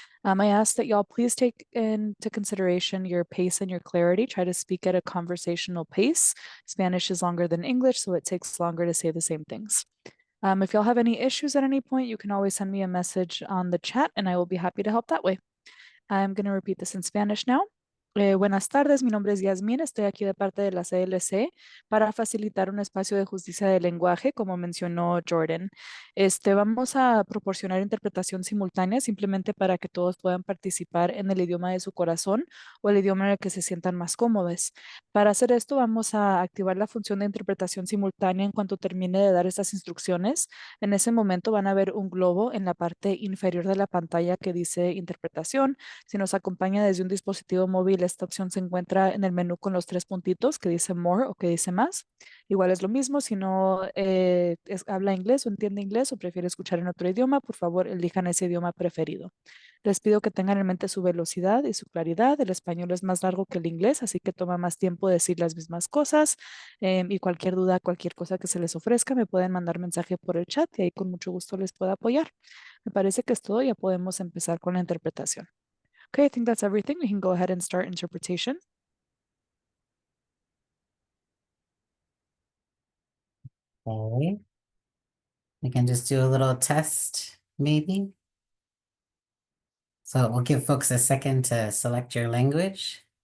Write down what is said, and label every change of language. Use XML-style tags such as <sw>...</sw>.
<en>I ask that y'all please take into consideration your pace and your clarity. Try to speak at a conversational pace. Spanish is longer than English, so it takes longer to say the same things. If y'all have any issues at any point, you can always send me a message on the chat and I will be happy to help that way. I'm going to repeat this in Spanish now.</en> <es>Buenas tardes, mi nombre es Yasmín, estoy aquí de parte de la CLC para facilitar un espacio de justicia de lenguaje, como mencionó Jordan. Vamos a proporcionar interpretación simultánea simplemente para que todos puedan participar en el idioma de su corazón o el idioma en el que se sientan más cómodos. Para hacer esto, vamos a activar la función de interpretación simultánea en cuanto termine de dar estas instrucciones. En ese momento van a ver un globo en la parte inferior de la pantalla que dice interpretación. Si nos acompaña desde un dispositivo móvil, esta opción se encuentra en el menú con los 3 puntitos que dice More o que dice Más. Igual es lo mismo, si no habla inglés o entiende inglés o prefiere escuchar en otro idioma, por favor elijan ese idioma preferido. Les pido que tengan en mente su velocidad y su claridad. El español es más largo que el inglés, así que toma más tiempo decir las mismas cosas. Y cualquier duda, cualquier cosa que se les ofrezca, me pueden mandar mensaje por el chat y ahí con mucho gusto les puedo apoyar. Me parece que es todo, ya podemos empezar con la interpretación.</es> <en>Okay, I think that's everything. We can go ahead and start interpretation. Okay. We can just do a little test, maybe. So we'll give folks a second to select your language.</en>